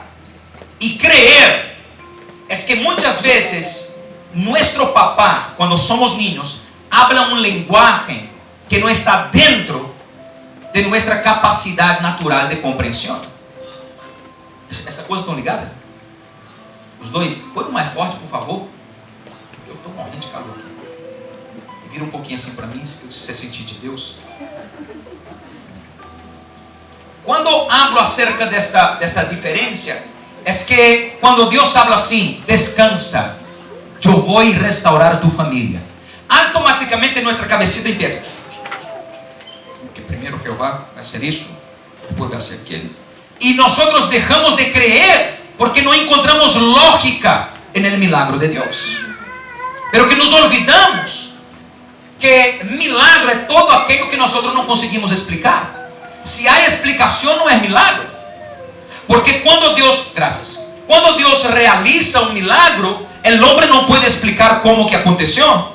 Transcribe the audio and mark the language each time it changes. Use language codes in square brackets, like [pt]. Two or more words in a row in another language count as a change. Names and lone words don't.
[es] Y creer es que muchas veces nuestro papá, cuando somos niños, habla un lenguaje que no está dentro de nuestra capacidad natural de comprensión. [pt] Esta coisa estão ligada? Os dois, põe mais forte, por favor. Eu estou morrendo de calor aqui. Vira um pouquinho assim para mim, se você sentir de Deus. Quando [es] hablo acerca [pt] desta diferença, é que quando Deus habla assim, descansa, eu vou restaurar a tu família, automaticamente nossa [es] cabecita empieza. [pt] Porque primeiro Jeová vai ser isso, depois vai ser aquele. [es] Y nosotros dejamos de creer porque no encontramos lógica en el milagro de Dios. Pero que nos olvidamos que milagro es todo aquello que nosotros no conseguimos explicar. Si hay explicación, no es milagro. Porque cuando Dios realiza un milagro, el hombre no puede explicar cómo que aconteció.